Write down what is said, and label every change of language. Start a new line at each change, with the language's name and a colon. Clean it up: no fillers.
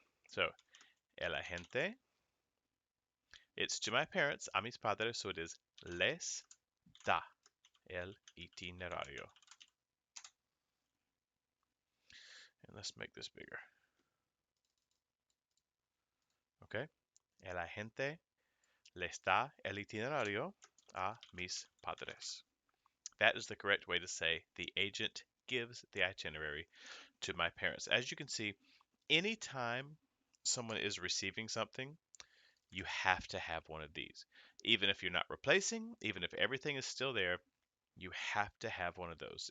Spanish: So, el agente,
English: it's to my parents,
Spanish: a mis padres,
English: so it is
Spanish: les da el itinerario.
English: And let's make this bigger.
Spanish: Okay, el agente les da el itinerario a mis padres.
English: That is the correct way to say the agent gives the itinerary to my parents. As you can see, anytime someone is receiving something, you have to have one of these. Even if you're not replacing, even if everything is still there, you have to have one of those.